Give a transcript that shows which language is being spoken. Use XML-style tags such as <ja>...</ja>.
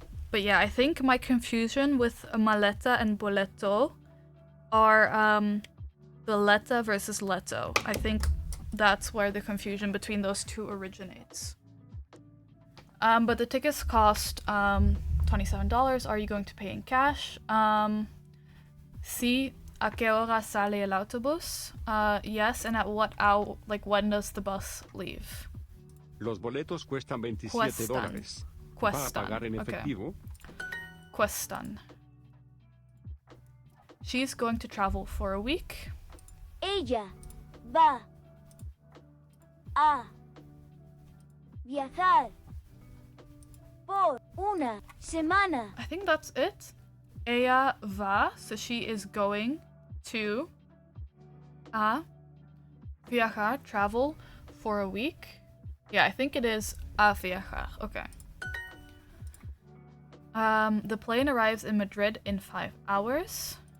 <en>But yeah, I think my confusion with maleta and boleto are bileta versus leto. I think that's where the confusion between those two originates. But the tickets cost $27. Are you going to pay in cash?</en> <es>Sí, ¿a qué hora sale el autobús?</es> <en>Yes, and at what hour, like when does the bus leave?</en> <es>Los boletos cuestan $27. Cuestan. ¿Va a pagar en</es> <en>Okay.</en> <es>efectivo? Cuestan.</es> <en>She's going to travel for a week.</en> <es>Ella va a viajar por una semana.</es> <en>I think that's it.</en> <es>Ella va,</es> <en>so she is going to</en> <es>a viajar,</es> <en>travel for a week. Yeah, I think it is</en> <es>a viajar.</es> <en>Okay. The plane arrives in Madrid in 5 hours.</en>